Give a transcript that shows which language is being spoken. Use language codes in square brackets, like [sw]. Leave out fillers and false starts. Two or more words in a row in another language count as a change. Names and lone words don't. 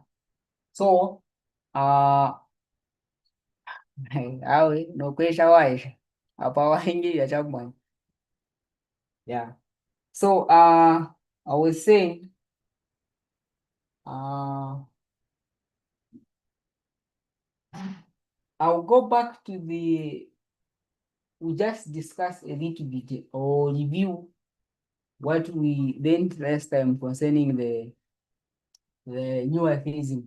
[en] So, [bem] awe nokwesha waisha apa waingia chamwa. [en] Yeah. So, I was saying, I'll go back to we just discussed a little bit or review what we learned last time concerning the new atheism.